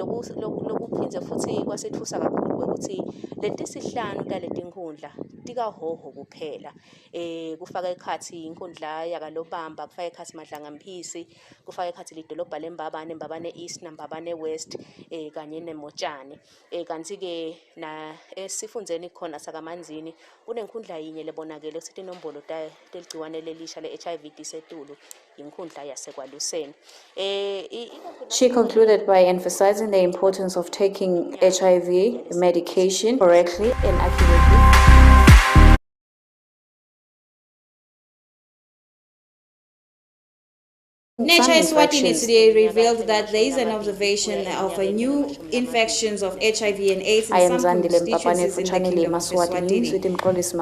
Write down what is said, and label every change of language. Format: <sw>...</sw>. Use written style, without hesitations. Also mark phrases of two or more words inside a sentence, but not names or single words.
<ss>lokuphindze futhi kwasethusa kakhulu ukuthi letisihlanu taletinkhundla tikahoho kuphela kufaka ekhatsi inkhundla yakalobamba kufaka ekhatsi madlangamphisi kufaka ekhatsi lidolobha lembabane East nambabane West kanye nemotshane kanti ke na esifundzeni khona sakamanzini kunenkhundla yinye lebonakele ukuthi inombolo teligciwane lelisha le-HIV tisetulu inkhundla yasekwaluseni.</ss> <en>She concluded by emphasizing the importance of taking HIV medication correctly and accurately. Nature Eswatini today revealed that there is an observation of a new infections of HIV and AIDS in some constituencies in the Kingdom of Eswatini.</en>